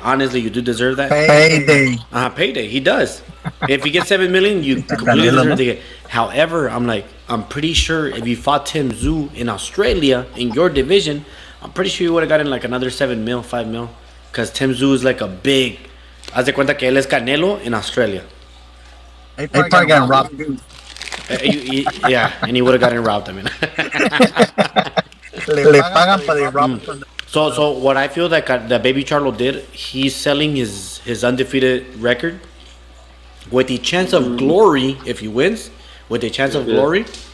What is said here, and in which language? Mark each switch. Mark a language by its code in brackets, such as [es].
[en] Honestly, you do deserve that. Payday. Payday. He does. If he gets 7 million, you completely deserve to get. However, I'm pretty sure if you fought Tim Tszyu in Australia in your division, I'm pretty sure you would have gotten like another 7 mil, 5 mil, because Tim Tszyu is like a big. [es] Haz de cuenta que él es Canelo [en] in Australia. They probably got robbed too. Yeah, and he would have gotten robbed. I mean. [es] Le pagan para [en] rob. So what I feel that Baby Charlo did, he's selling his undefeated record with the chance of glory if he wins, with the chance of glory.